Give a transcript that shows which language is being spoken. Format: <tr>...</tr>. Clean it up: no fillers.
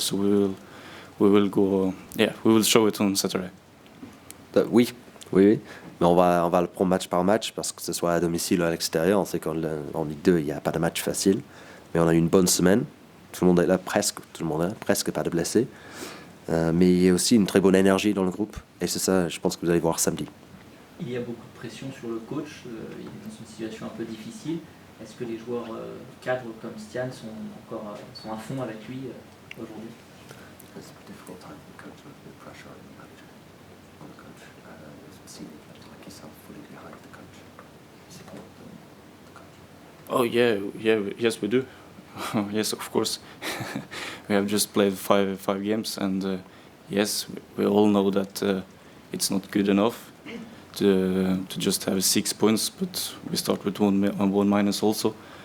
<en>So we will go. Yeah, we will show it on Saturday.</en> <fr>Oui. Mais on va le prendre match par match, parce que ce soit à domicile ou à l'extérieur. On sait qu'en Ligue 2, il n'y a pas de match facile, mais on a eu une bonne semaine. Tout le monde est là, presque pas de blessés. Mais il y a aussi une très bonne énergie dans le groupe, et c'est ça, je pense que vous allez voir samedi. Il y a beaucoup de pression sur le coach, il est dans une situation un peu difficile. Est-ce que les joueurs cadres comme Stian sont à fond avec lui aujourd'hui?</fr> <en>It's a difficult time for the coach with the pressure on the manager, on the coach. Seeing like yourself fully behind the coach, support the coach. Oh yes we do. Yes, of course. We have just played five games, and yes, we all know that it's not good enough to just have 6 points, but we start with one minus also.</en>